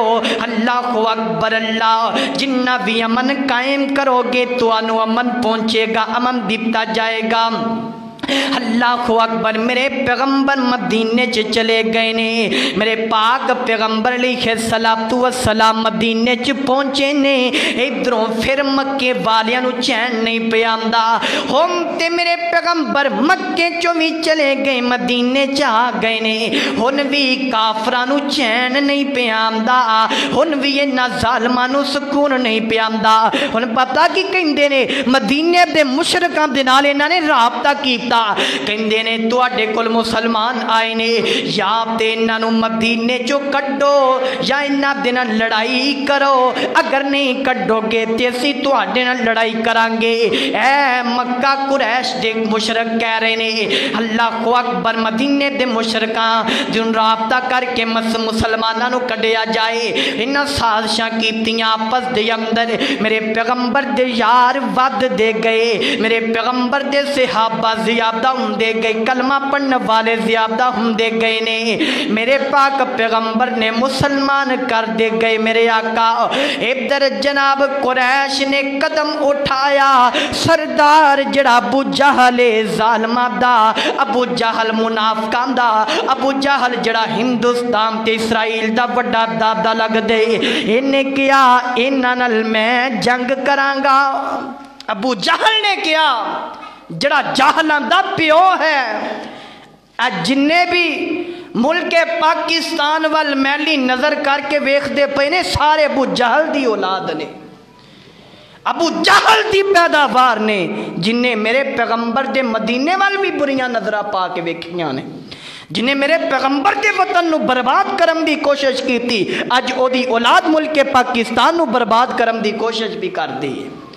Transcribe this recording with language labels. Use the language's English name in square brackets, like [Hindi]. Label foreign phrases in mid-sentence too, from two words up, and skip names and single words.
[Punjabi] اللہ اکبر اللہ، جنہ بھی امن قائم کرو گے تو انو امن پہنچے گا، امن دیتا جائے گا۔ اللہ اکبر، میرے پیغمبر مدینے چ چلے گئے نے، میرے پاک پیغمبر علیہ السلام مدینے چ پہنچے نے۔ ادھروں پھر مکے والیاں نو چین نہیں پہ آندا، ہم تے میرے پیغمبر مکے چوں بھی چلے گئے مدینے چ آ گئے نے، ہن بھی کافراں نو چین نہیں پہ آندا، ہن بھی انہاں ظالماں نو سکون نہیں پہ آندا۔ ہن پتہ کی کہندے نے، مدینے دے مشرکاں دے نال انہاں نے رابطہ کیتا، کہندے نے تواڈے کول مسلمان آئے نے، یا تے انہاں نو مدینے چوں کڈو یا انہاں دے نال لڑائی کرو، اگر نہیں کڈو گے تے اسی تواڈے نال لڑائی کران گے۔ اے مکہ قریش دے مشرک کہہ رہے نے، اللہ اکبر، مدینے دے مشرکاں جن رابطہ کر کے مسلماناں نو کڈیا جائے، انہاں سازشاں کیتیاں آپس دے اندر۔ میرے پیغمبر دے یار ود دے گئے، میرے پیغمبر دے صحابہ زیادہ ہندے گئے، کلمہ پڑھنے والے زیادہ ہندے گئے نے، میرے پاک پیغمبر نے مسلمان کر دے گئے میرے آقا۔ ادھر جناب قریش نے قدم اٹھایا، سردار جڑا ابو جہل ظالمہ دا، ابو جہل منافقان دا، ابو جہل جڑا ہندوستان تے اسرائیل دا بڑا دادا لگ دے، انہیں کیا انہاں نال میں جنگ کرانگا۔ ابو جہل نے کیا، جڑا جہلاں دا پیو ہے، جننے بھی ملک پاکستان وال میلی نظر کر کے ویکھ دے پے نے، سارے ابو جہل دی اولاد نے، ابو جہل دی پیداوار نے، جنہیں میرے پیغمبر دے مدینے وال بھی بریاں نظرہ پا کے ویکھیاں نے، جنہیں میرے پیغمبر دے وطن نو برباد کرن دی کوشش کی تھی، اج او دی اولاد ملک پاکستان نو برباد کرن دی کوشش بھی کر دی ہے۔